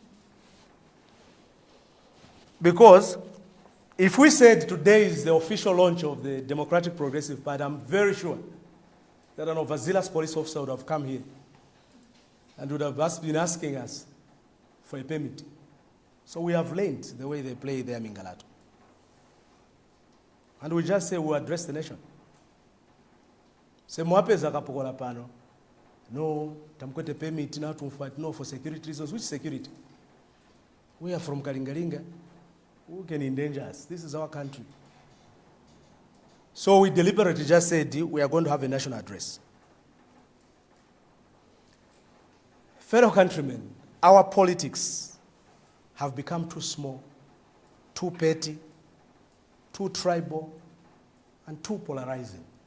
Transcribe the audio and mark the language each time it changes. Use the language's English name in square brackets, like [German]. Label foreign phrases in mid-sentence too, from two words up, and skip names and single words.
[English] Because if we said today is the official launch of the Democratic Progressive Party, I'm very sure that an overzealous police officer would have come here and would have been asking us for a permit. So we have learned the way they play their Mingalato. And we just say we'll address the nation. [Nyanja] Say mwapeza kapokola pano. [Bemba] No, tamkwete permit na tumfight [English] no for security reasons. Which security? We are from Kalingalinga. Who can endanger us? This is our country. So we deliberately just said we are going to have a national address. Fellow countrymen, our politics have become too small, too petty, too tribal, and too polarizing.